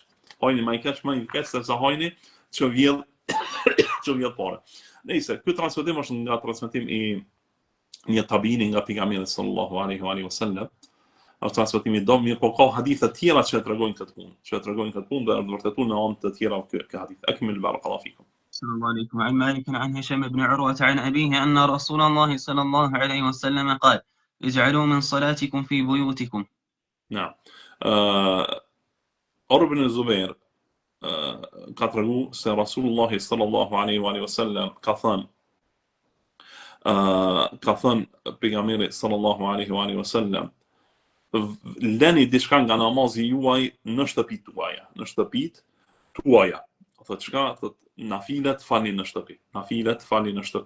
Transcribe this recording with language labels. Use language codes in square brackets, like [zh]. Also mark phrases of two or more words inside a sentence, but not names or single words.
[sq] Hajni më i keq sepse hajni që vjedh parë. Nëse ky transmetim është nga transmetim i një tabiini nga pejgamberi [ar] صلى الله عليه وسلم. [sq] Është transmetimi do mirë, po ka hadithe të tjera që tregojnë këtë punë, dhe vërtetuar në anë të tjera këtë hadith. [ar] أكمل بارك الله فيكم. صلى الله عليكم. عن مالك عن هشام بن عروة عن أبيه أن رسول الله صلى الله عليه وسلم قال: اجعلوا من صلاتكم في بيوتكم. نعم. [sq] Urwa ibn Zubair ka tregu se Rasulullah [ar] صلى الله عليه وسلم [sq] ka thënë pejgamberi [ar] صلى الله عليه وسلم, [sq] lëni diçka nga namazi juaj në shtëpitë tuaja. Thotë çka? Thotë nafilet falni në shtëpi.